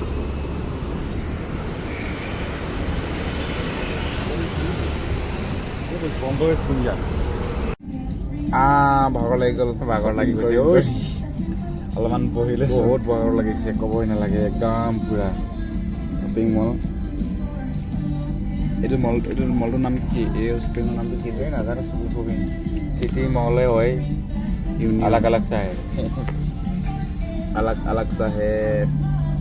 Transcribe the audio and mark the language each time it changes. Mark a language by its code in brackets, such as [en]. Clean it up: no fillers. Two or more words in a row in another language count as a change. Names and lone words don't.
[as] ভাগৰ লাগি গ'ল, ভাগৰ লাগি গৈছে ঐ। অলপমান বহিলে বহুত ভাগৰ লাগিছে, ক'বই নালাগে, একদম পুৰা [en] shopping mall. [as] এইটো মলটোৰ নাম কি? এই শ্বপিঙৰ নামটো কি? এই নাজানো, শ্বপিং চিটি মলে হয়, ইউনিয়ন [hi] अलग अलग सा है। अलग अलग सा है।